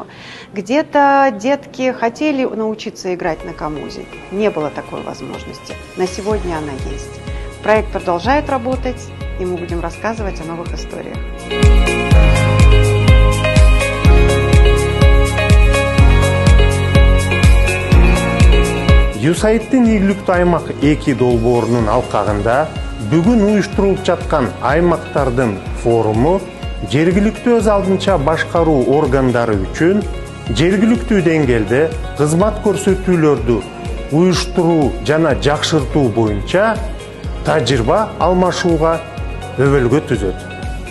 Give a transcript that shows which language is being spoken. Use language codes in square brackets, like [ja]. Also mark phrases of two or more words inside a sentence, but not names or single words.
[ru] Где-то детки хотели научиться играть на камузе. Не было такой возможности. На сегодня она есть. Проект продолжает работать, и мы будем рассказывать о новых историях. [ky] USAID-тин ийгиликтүү аймак 2 долбоорунун алкагында бүгүн уюштурулуп жаткан аймактардын форуму жергиликтүү өз алдынча башкаруу органдары үчүн жергиликтүү деңгээлде кызмат көрсөтүүлөрдү уюштуруу жана жакшыртуу боюнча тажрыйба алмашууга өбөлгө түзөт.